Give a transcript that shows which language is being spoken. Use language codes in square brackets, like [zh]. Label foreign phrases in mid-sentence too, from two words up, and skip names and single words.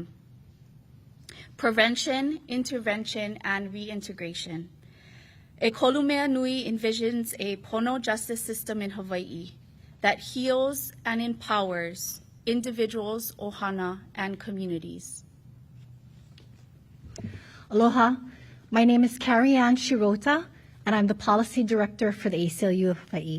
[en] Prevention, intervention, and reintegration. ʻEkolu Mea Nui envisions a pono justice system in Hawaii that heals and empowers individuals, ohana, and communities. Aloha, my name is Carrie Ann Shirota, and I'm the Policy Director for the ACLU of Hawaiʻi.